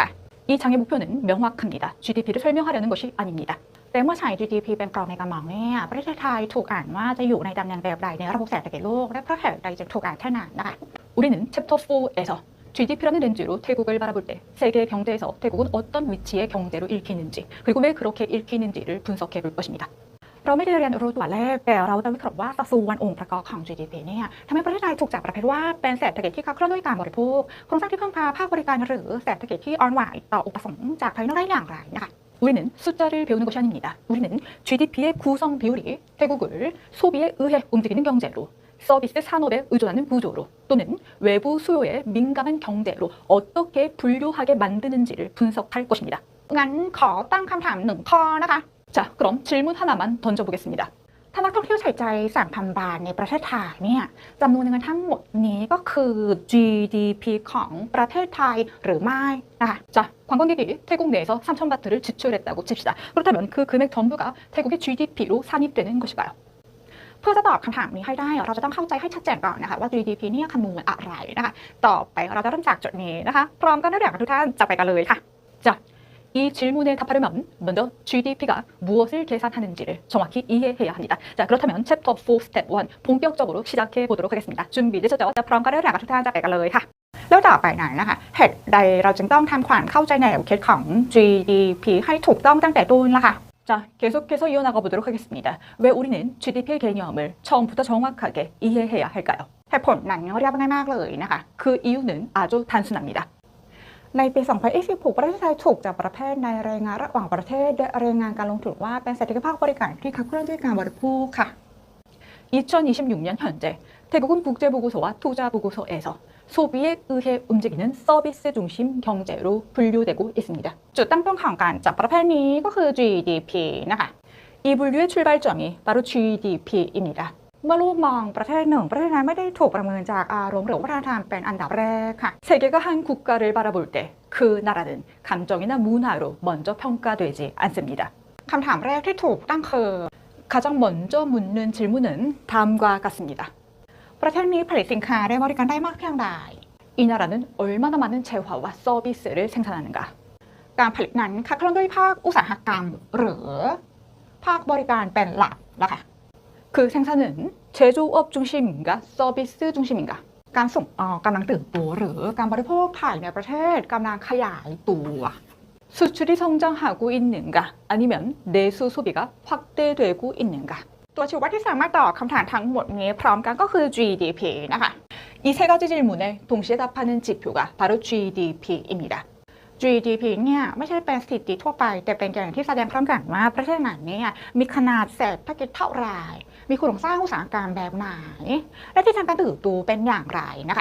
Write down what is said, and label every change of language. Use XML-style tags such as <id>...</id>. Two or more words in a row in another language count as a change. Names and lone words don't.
<ko>이 장의 목표는 명확합니다. GDP를 설명하려는 것이 아닙니다.</ko> <th>แต่เมื่อใช้ GDP เป็นกรอบในการมองประเทศไทยถูกอ่านว่าจะอยู่ในตำแหน่งแบบใดในระบบเศรษฐกิจโลกและเพราะเหตุใดจึงถูกอ่านแค่นั้นนะคะ</th> <ko>우리는 챕터 4에서 GDP라는 렌즈로 태국을 바라볼 때 세계 경제에서 태국은 어떤 위치의 경제로 읽히는지 그리고 왜 그렇게 읽히는지를 분석해 볼 것입니다.</ko> <th>เราไม่ได้เรียนรู้ตัวเลขแต่เราจะวิเคราะห์ว่าสัดส่วนองค์ประกอบของ GDP ทำให้ประเทศไทยถูกจัดประเภทว่าเป็นเศรษฐกิจที่ขับเคลื่อนด้วยการบริโภคโครงสร้างที่พึ่งพาภาคบริการหรือเศรษฐกิจที่อ่อนไหวต่ออุปสงค์จากภายนอกได้อย่างไรนะคะ</th> <ko>우리는 숫자를 배우는 것이 아닙니다. 우리는 GDP의 구성 비율이 태국을 소비에 의해 움직이는 경제로 서비스 산업에 의존하는 구조로 또는 외부 수요에 민감한 경제로 어떻게 분류하게 만드는지를 분석할 것입니다.</ko> <th>งั้นขอตั้งคำถามหนึ่งข้อนะคะ</th> <ko>자, 그럼 질문 하나만 던져보겠습니다.</ko> <th>ถ้านักท่องเที่ยวใช้ใจ 3,000 บาทในประเทศไทยจำนวนเงินทั้งหมดนี้ก็คือ GDP ของประเทศไทยหรือไม่นะคะ</th> <ko>자, 관광객이 태국 내에서 3,000바트를 지출했다고 칩시다. 그렇다면 그 금액 전부가 태국의 GDP로 산입되는 것일까요?</ko> <th>เพื่อจะตอบคำถามนี้ให้ได้เราจะต้องเข้าใจให้ชัดเจนก่อนนะคะว่า GDP คำนวณอะไรนะคะต่อไปเราจะเริ่มจากจุดนี้นะคะพร้อมกันได้แล้วทุกท่านจะไปกันเลยค่ะ</th> <ko>자, 이 질문에 답하려면 먼저 GDP가 무엇을 계산하는지를 정확히 이해해야 합니다. 자, 그렇다면 챕터 4 스텝 1 본격적으로 시작해 보도록 하겠습니다. 준비되셨죠?</ko> <th>จะพร้อมกันได้แล้วทุกท่านจะไปกันเลยค่ะแล้วต่อไปไหนนะคะเหตุใดเราจึงต้องทำความเข้าใจแนวคิดของ GDP ให้ถูกต้องตั้งแต่ต้นล่ะค่ะ</th> <ko>자, 계속해서 이어나가 보도록 하겠습니다. 왜 우리는 GDP의 개념을 처음부터 정확하게 이해해야 할까요?</ko> <th>เหตุผลนั้นเรียบง่ายมากเลยนะคะ</th> <ko>그 이유는 아주 단순합니다.</ko> <th>ในปี 2026 ประเทศไทยถูกจัดประเภทในรายงานระหว่างประเทศโดยรายงานการลงทุนว่าเป็นเศรษฐกิจภาคบริการที่ขับเคลื่อนด้วยการบริโภคค่ะ</th> <ko>2026년 현재 태국은 국제보고서와 투자보고서에서 소비에 의해 움직이는 서비스 중심 경제로 분류되고 있습니다.</ko> <th>จุดตั้งต้นของการจัดประเภทนี้ก็คือ GDP นะคะ</th> <ko>이 분류의 출발점이 바로 GDP입니다.</ko> <th>เมื่อลูกมองประเทศหนึ่งประเทศนั้นไม่ได้ถูกประเมินจากอารมณ์หรือวัฒนธรรมเป็นอันดับแรกค่ะ</th> <ko>세계가 한 국가를 바라볼 때 그 나라는 감정이나 문화로 먼저 평가되지 않습니다.</ko> <th>คำถามแรกที่ถูกตั้งคือ</th> <ko>가장 먼저 묻는 질문은 다음과 같습니다.</ko> <th>ประเทศนี้ผลิตสินค้าได้บริการได้มากเพียงใด</th> <ko>이 나라는 얼마나 많은 재화와 서비스를 생산하는가?</ko> <th>การผลิตนั้นขับเคลื่อนด้วยภาคอุตสาหกรรมหรือภาคบริการเป็นหลักนะคะ</th> <ko>그 생산은 제조업 중심인가 서비스 중심인가?</ko> <th>การส่งออกกำลังเติบโตหรือการบริโภคภายในประเทศกำลังขยายตัว</th> <ko>수출이 성장하고 있는가 아니면 내수 소비가 확대되고 있는가?</ko> <th>ตัวชี้วัดที่สามารถตอบคำถามทั้งหมดนี้พร้อมกันก็คือ GDP นะคะ</th> <ko>이 세 가지 질문에 동시에 답하는 지표가 바로 GDP입니다.</ko> <th>GDP เนี่ยไม่ใช่เป็นสถิติทั่วไปแต่เป็นอย่างที่แสดงพร้อมกันว่าประเทศไหนเนี่ยมีขนาดเศรษฐกิจเท่าไหร่มีโครงสร้างอุตสาหกรรมแบบไหนและที่ทางการเติบโตเป็นอย่างไรนะคะ</th>